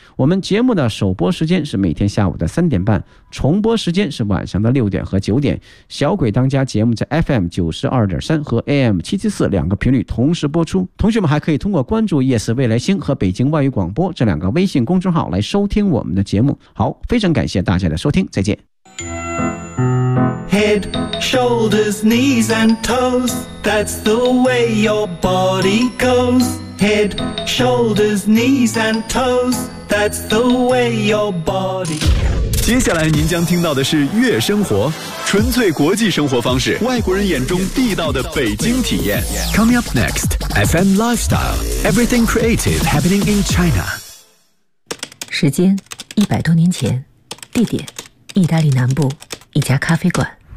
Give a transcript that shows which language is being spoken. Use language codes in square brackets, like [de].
[zh] 我们节目的首播时间是每天下午的3:30，重播时间是晚上的6点和9点。小鬼当家节目在 FM92.3 和 AM774 两个频率同时播出。同学们还可以通过关注 ES 未来星和北京外语广播这两个微信公众号来收听我们的节目。好，非常感谢大家的收听，再见。 [en] Head, shoulders, knees and toes, that's the way your body goes. Head, shoulders, knees and toes, that's the way your body goes. [zh] 接下来您将听到的是悦生活，纯粹国际生活方式，外国人眼中地道的北京体验。 [en] Coming up next, FM Lifestyle, everything creative happening in China. [zh] 时间100多年前，地点意大利南部一家咖啡馆。